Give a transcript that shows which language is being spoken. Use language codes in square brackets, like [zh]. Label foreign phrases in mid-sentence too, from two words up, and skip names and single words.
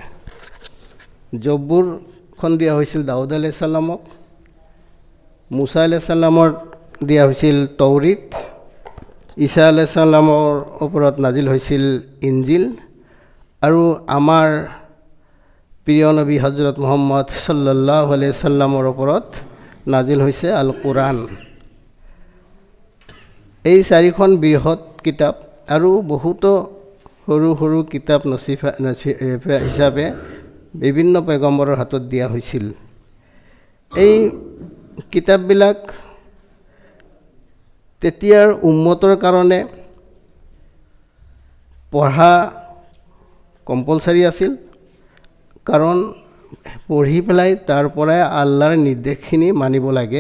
[as] জব্বুৰখন দিয়া হৈছিল দাউদ [ar] عليه السلام [as] মুসা [ar] عليه السلام [as] দিয়া হৈছিল তৌৰীত ঈসা [ar] عليه السلام [as] ওপৰত নাজিল হৈছিল ইনজিল আৰু আমাৰ প্ৰিয় নবী হযরত মুহাম্মদ [ar] صلى الله عليه وسلم [as] ওপৰত নাজিল হৈছে আল কোৰাণ এই 4খন বৃহৎ কিতাপ আৰু বহুতো সৰু সৰু কিতাপ নচিফা হিচাপে বিভিন্ন পয়গম্বৰৰ হাতত দিয়া হৈছিল এই কিতাপবিলাক তেতিয়াৰ উম্মতৰ কাৰণে পঢ়া কম্পালসাৰী আছিল, কাৰণ পঢ়ি পেলাই তাৰ পৰাই আল্লাহৰ নিৰ্দেশখিনি মানিব লাগে।